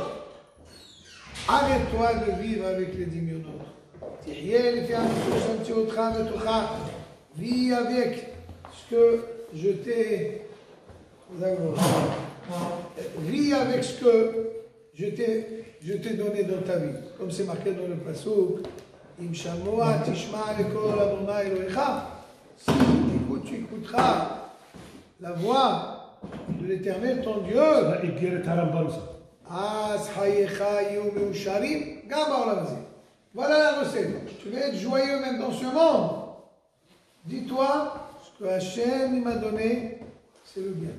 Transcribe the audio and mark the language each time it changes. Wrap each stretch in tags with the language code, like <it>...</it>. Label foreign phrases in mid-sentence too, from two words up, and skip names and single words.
<fr>Arrête-toi de vivre avec les diminuantes. Vis avec ce que je t'ai. Vis avec ce que je t'ai donné dans ta vie. Comme c'est marqué dans le pasuk.</fr> <he>אם שמוע תשמע לקול אדני אלהיך.</he> <fr>Si tu écouteras la voix de l'Éternel, ton Dieu. Voilà la recette. Tu veux être joyeux même dans ce monde. Dis-toi, ce que Hachem m'a donné, c'est le bien.</fr>